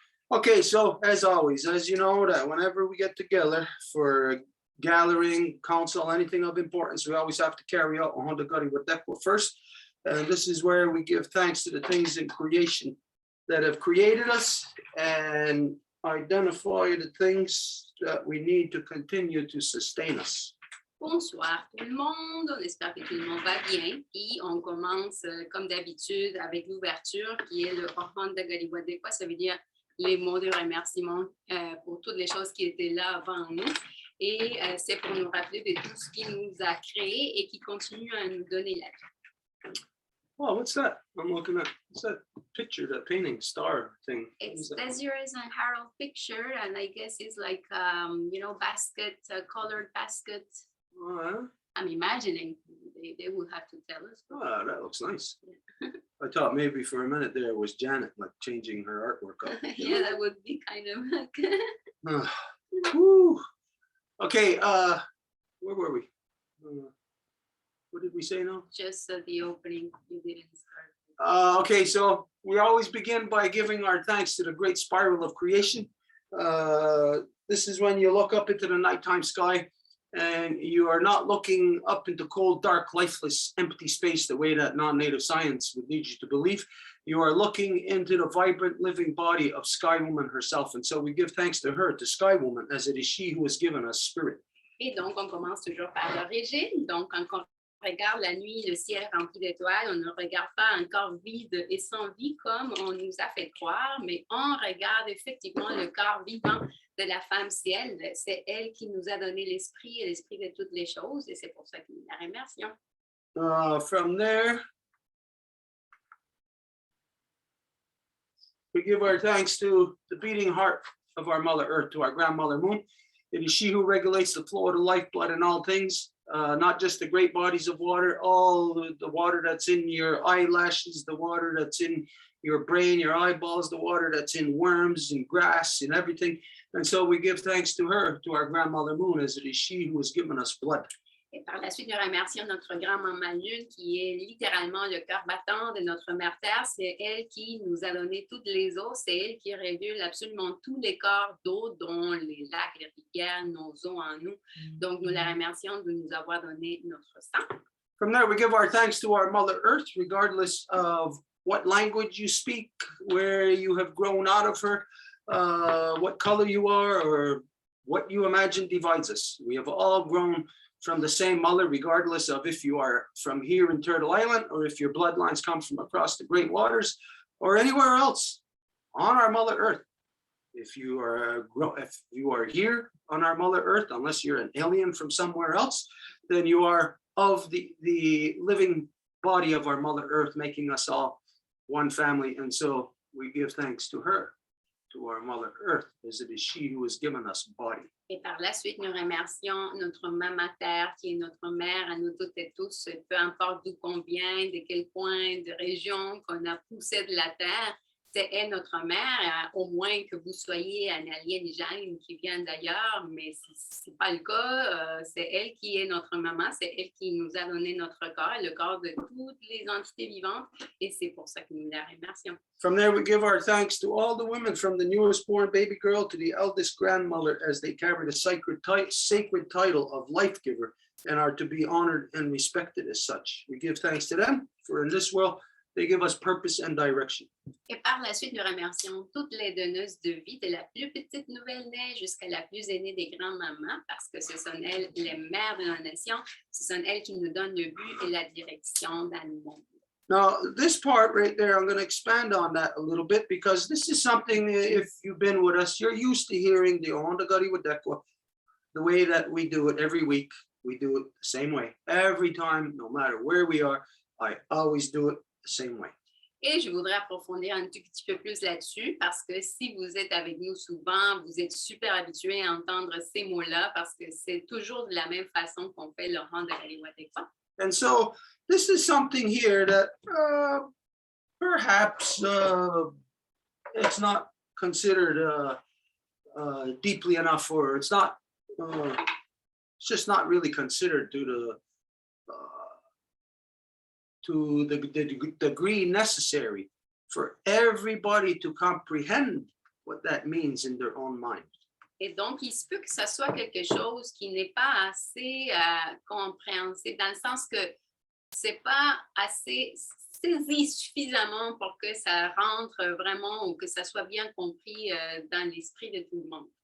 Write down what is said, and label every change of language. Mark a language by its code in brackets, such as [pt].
[en] Okay, so as always, as you know, that whenever we get together for gathering, council, anything of importance, we always have to carry out on the Gary with Dekwa first. And this is where we give thanks to the things in creation that have created us and identify the things that we need to continue to sustain us. [fr] Bonsoir tout le monde, on espère que tout le monde va bien. Puis on commence comme d'habitude avec l'ouverture qui est le Rencontre de Galibois des Voies. Ça veut dire les mots de remerciement pour toutes les choses qui étaient là avant nous. Et c'est pour nous rappeler de tout ce qui nous a créés et qui continue à nous donner la vie. [en] Oh, what's that? I'm looking at, what's that picture, that painting star thing? It's Desiree's and Harold picture, and I guess it's like, basket, colored basket. I'm imagining they will have to tell us. Oh, that looks nice. I thought maybe for a minute there was Janet, like changing her artwork up. Yeah, that would be kind of like. Woo. Okay, where were we? What did we say now? Just the opening, you didn't start. Okay, so we always begin by giving our thanks to the great spiral of creation. This is when you look up into the nighttime sky and you are not looking up into cold, dark, lifeless, empty space the way that non-native science would lead you to believe. You are looking into the vibrant, living body of Sky Woman herself. And so we give thanks to her, to Sky Woman, as it is she who has given us spirit. [fr] Et donc, on commence toujours par l'origine. Donc, quand on regarde la nuit, le ciel rempli d'étoiles, on ne regarde pas un corps vide et sans vie comme on nous a fait croire, mais on regarde effectivement le corps vivant de la femme ciel. C'est elle qui nous a donné l'esprit et l'esprit de toutes les choses et c'est pour ça que nous la remercions. [en] From there, we give our thanks to the beating heart of our Mother Earth, to our grandmother Moon. It is she who regulates the flow of the lifeblood in all things. Not just the great bodies of water, all the water that's in your eyelashes, the water that's in your brain, your eyeballs, the water that's in worms and grass and everything. And so we give thanks to her, to our grandmother Moon, as it is she who has given us blood. [fr] Et par la suite, nous remercions notre grand-maman Lune, qui est littéralement le cœur battant de notre mère Terre. C'est elle qui nous a donné toutes les eaux. C'est elle qui régule absolument tous les corps d'eau, dont les lacs, les rivières, nos eaux en nous. Donc, nous la remercions de nous avoir donné notre sang. [en] From there, we give our thanks to our Mother Earth, regardless of what language you speak, where you have grown out of her, what color you are, or what you imagine divides us. We have all grown from the same mother, regardless of if you are from here in Turtle Island or if your bloodlines come from across the Great Waters or anywhere else on our Mother Earth. If you are here on our Mother Earth, unless you're an alien from somewhere else, then you are of the living body of our Mother Earth, making us all one family. And so we give thanks to her, to our Mother Earth, as it is she who has given us body. [fr] Et par la suite, nous remercions notre Maman Terre, qui est notre mère à nous toutes et tous, peu importe d'où qu'on vient, de quel coin de région qu'on a poussé de la Terre. C'est elle notre mère, au moins que vous soyez un alien qui vient d'ailleurs, mais si ce n'est pas le cas, c'est elle qui est notre maman, c'est elle qui nous a donné notre corps, le corps de toutes les entités vivantes, et c'est pour ça que nous la remercions. [en] From there, we give our thanks to all the women, from the newest born baby girl to the eldest grandmother, as they carry the sacred title of life giver and are to be honored and respected as such. We give thanks to them, for in this world, they give us purpose and direction. [fr] Et par la suite, nous remercions toutes les donneuses de vie, de la plus petite nouvelle-née jusqu'à la plus aînée des grands-mamans, parce que ce sont elles, les mères de la nation, ce sont elles qui nous donnent le but et la direction dans le monde. [en] Now, this part right there, I'm going to expand on that a little bit, because this is something, if you've been with us, you're used to hearing the Onda Gari Wadekwa, the way that we do it every week. We do it the same way. Every time, no matter where we are, I always do it the same way. [fr] Et je voudrais approfondir un tout petit peu plus là-dessus, parce que si vous êtes avec nous souvent, vous êtes super habitués à entendre ces mots-là, parce que c'est toujours de la même façon qu'on fait le rang de Galiwadekwa. [en] And so this is something here that perhaps it's not considered deeply enough, or it's not, it's just not really considered to the degree necessary for everybody to comprehend what that means in their own mind. [fr] Et donc, il se peut que ça soit quelque chose qui n'est pas assez compréhensible, dans le sens que c'est pas assez saisi suffisamment pour que ça rentre vraiment ou que ça soit bien compris dans l'esprit de tout le monde.